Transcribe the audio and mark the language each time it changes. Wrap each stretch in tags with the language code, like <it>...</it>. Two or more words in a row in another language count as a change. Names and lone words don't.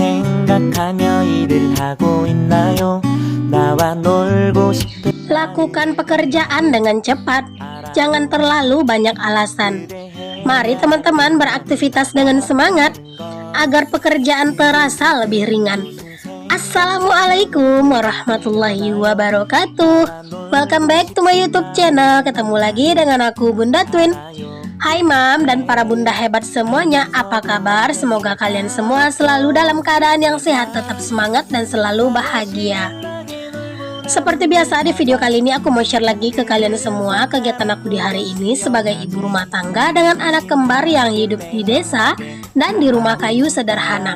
<ko>생각하며 일을 하고 있나요? 나와 놀고 싶은</ko> <id>Lakukan pekerjaan dengan cepat. Jangan terlalu banyak alasan. Mari teman-teman beraktivitas dengan semangat agar pekerjaan terasa lebih ringan.</id> <ar>السلام عليكم ورحمة الله وبركاته.</ar> <en>Welcome back to my YouTube channel.</en> <id>Ketemu lagi dengan aku Bunda Twin. Hai Mam dan para bunda hebat semuanya, apa kabar? Semoga kalian semua selalu dalam keadaan yang sehat, tetap semangat dan selalu bahagia. Seperti biasa, di video kali ini aku mau share lagi ke kalian semua kegiatan aku di hari ini sebagai ibu rumah tangga dengan anak kembar yang hidup di desa dan di rumah kayu sederhana.</id>